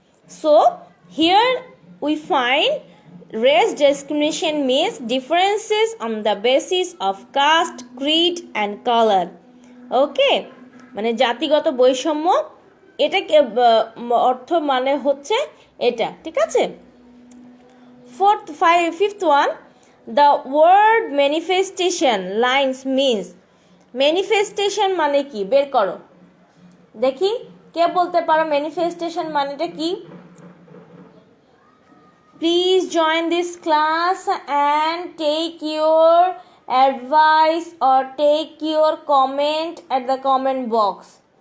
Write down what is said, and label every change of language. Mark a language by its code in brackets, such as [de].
[en] So here we find race discrimination means differences on the basis of caste, creed and color. [bn] Okay, মানে জাতিগত বৈষম্য, এটা অর্থ মানে হচ্ছে এটা, ঠিক আছে? [en] 5th one, the word manifestation lines means, [bn] manifestation মানে কি বের করো দেখি, কে বলতে পারো ম্যানিফেস্টেশন মানেটা কি? [en] Please join this class and take your advice or take your comment at the comment box.